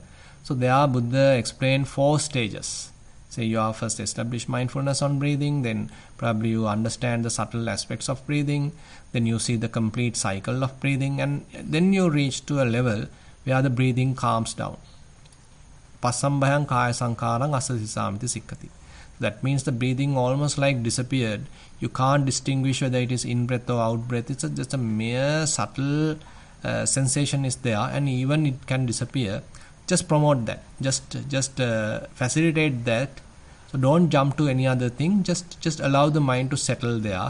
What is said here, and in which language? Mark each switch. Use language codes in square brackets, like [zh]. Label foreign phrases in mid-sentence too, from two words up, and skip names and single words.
[en] So there Buddha explained 4 stages. So you are first establish mindfulness on breathing, then probably you understand the subtle aspects of breathing, then you see the complete cycle of breathing, and then you reach to a level where the breathing calms down. [pi] Pasambhayam kaya sankarang asasisamiti sikkati. [en] That means the breathing almost like disappeared. You can't distinguish whether it is in-breath or out-breath. It's just a mere subtle sensation is there, and even it can disappear. Just promote that. Just facilitate that. So don't jump to any other thing. Just allow the mind to settle there.